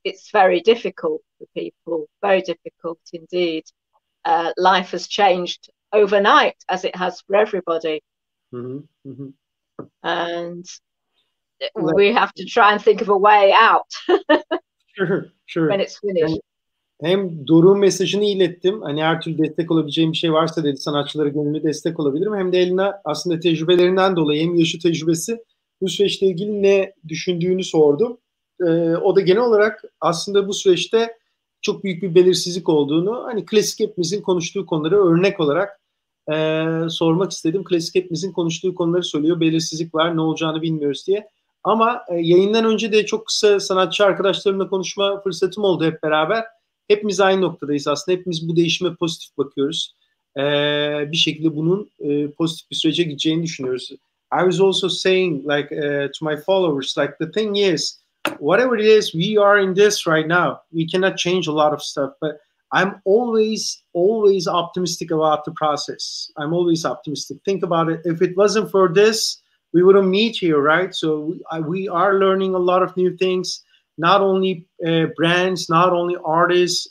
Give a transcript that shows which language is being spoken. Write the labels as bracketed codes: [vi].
[en] It's very difficult for people, very difficult indeed. Life has changed overnight, as it has for everybody. And we have to try and think of a way out. Sure. When it's finished. [tr] Hem Doruk'un mesajını ilettim. Hani her türlü destek olabileceğim bir şey varsa dedi, sanatçılara gönüllü destek olabilirim. Hem de eline aslında tecrübelerinden dolayı, hem yaşı tecrübesi, bu süreçle ilgili ne düşündüğünü sordum. O da genel olarak aslında bu süreçte çok büyük bir belirsizlik olduğunu, hani klasik hepimizin konuştuğu konuları örnek olarak sormak istedim. Klasik hepimizin konuştuğu konuları söylüyor. Belirsizlik var, ne olacağını bilmiyoruz diye. Ama yayından önce de çok kısa sanatçı arkadaşlarımla konuşma fırsatım oldu hep beraber. Hepimiz aynı noktadayız aslında. Hepimiz bu değişime pozitif bakıyoruz. Bir şekilde bunun pozitif bir sürece gideceğini düşünüyoruz. [en] I was also saying, like, to my followers, like, the thing is, whatever it is, we are in this right now. We cannot change a lot of stuff, but I'm always optimistic about the process. I'm always optimistic. Think about it. If it wasn't for this, we wouldn't meet here, right? So we are learning a lot of new things, not only brands, not only artists.